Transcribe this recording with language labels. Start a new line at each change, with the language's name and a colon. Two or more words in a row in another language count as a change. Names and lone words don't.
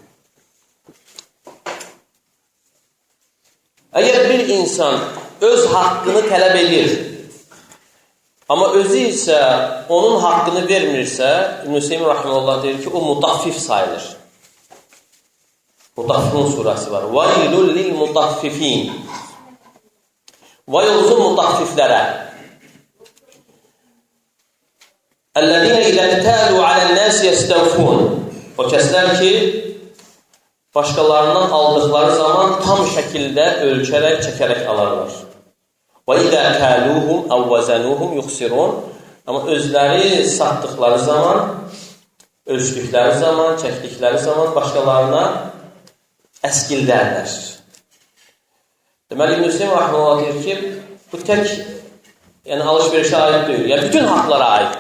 Azerbaijani: Əgər bir insan öz haqqını tələb edir, amma özü isə onun haqqını vermirsə, İbn Hüseyin Rahimullah deyir ki, o mutaffif sayılır. Mutaffifin surəsi var.
Arabic: وَيْلُ لِلْمُطَفِّفِينَ
Azerbaijani: Vay olsun mutaffiflərə.
Arabic: اَلَّذِينَ اِذَا اَتَالُوا عَلَى النَّاسِ يَسْتَوْفُونَ
Azerbaijani: O kəslər ki, başqalarından aldıqları zaman tam şəkildə ölçərək, çəkərək alarlar.
Arabic: وَإِذَا كَالُوهُمْ اَوْ وَزَنُوهُمْ يُخْسِرُونَ
Azerbaijani: Amma özləri satdıqları zaman, ölçdükləri zaman, çəkdikləri zaman başqalarına əskildərlər. Deməli, İbn Hüseyin Rahimullah deyir ki, bu tək alış-verişə aid deyil, yəni bütün haqlara aiddir.